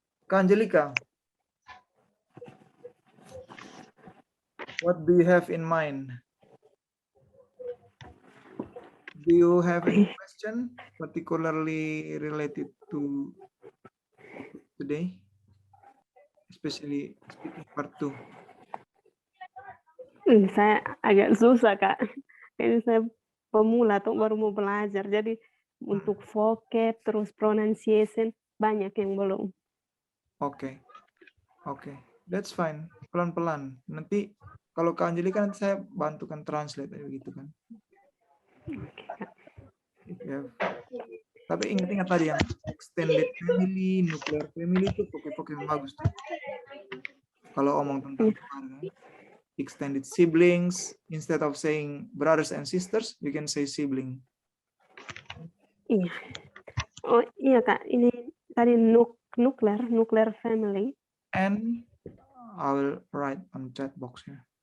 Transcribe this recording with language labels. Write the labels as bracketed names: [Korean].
[English] Kak Angelika, what do you have in mind? Do you have any question particularly related to today? Especially speaking part 2. [Indonesian] Saya agak susah, Kak. Ini saya pemula tuh baru mau belajar. Jadi untuk vocab terus pronunciation banyak yang belum. [English] Oke. That's fine. [Indonesian] Pelan-pelan. Nanti kalau Kak Angelika nanti saya bantukan translate gitu kan. Oke, Kak. Ya. Tapi ingat tadi yang extended family, nuclear family itu pokok-pokok yang bagus tuh. Kalau omong tentang keluarga. [English] Extended siblings, instead of saying brothers and sisters, you can say sibling. [Indonesian] Iya. Oh iya, Kak. Ini tadi nuclear family. [English] And I will write on chat box here.